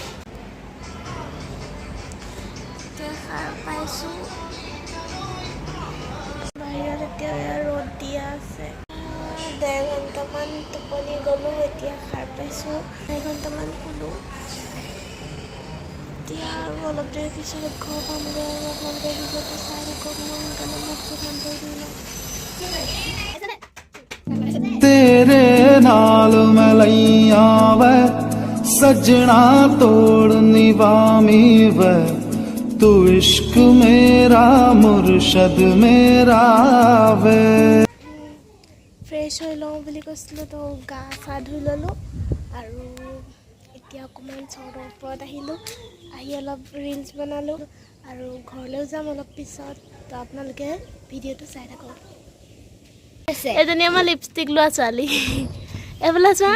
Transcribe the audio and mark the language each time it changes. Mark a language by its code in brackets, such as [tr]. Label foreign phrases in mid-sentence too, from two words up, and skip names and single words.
[as] এতিয়া সাৰ পাইছোঁ, বাহিৰত এতিয়া ৰ'দ দিয়া আছে। 1.5 ঘণ্টামান টোপনি গ'লোঁ, এতিয়া সাৰ পাইছোঁ, 1 ঘণ্টামান শুলোঁ। এতিয়া আৰু অলপ দেৰি পিছত ঘৰ পামগৈ আৰু আপোনালোকে ভিডিঅ'টো চাই থাকক। মই সোনকালে মুখটো কাম কৰি দিওঁ লওঁ। [pa] ਤੇਰੇ ਨਾਲ ਮੈਂ ਲਈਆ ਵੈ ਸਜਨਾ ਤੋੜ ਨਿਵਾਮੀ ਵੈ ਤੂ ਇਸ਼ਕ ਮੇਰਾ ਮੁਰਸ਼ਦ ਮੇਰਾ ਵੇ। [as] ফ্ৰেছ হৈ লওঁ বুলি কৈছিলোঁ তো গা চা ধুই ল'লোঁ আৰু এতিয়া অকণমান চৰ্টৰ ওপৰত আহিলোঁ, আহি অলপ ৰিলচ বনালোঁ আৰু ঘৰলৈও যাম অলপ পিছত। তো আপোনালোকে ভিডিঅ'টো চাই থাকক। এজনী আমাৰ লিপষ্টিক লোৱা ছোৱালী, এইফালে চোৱা।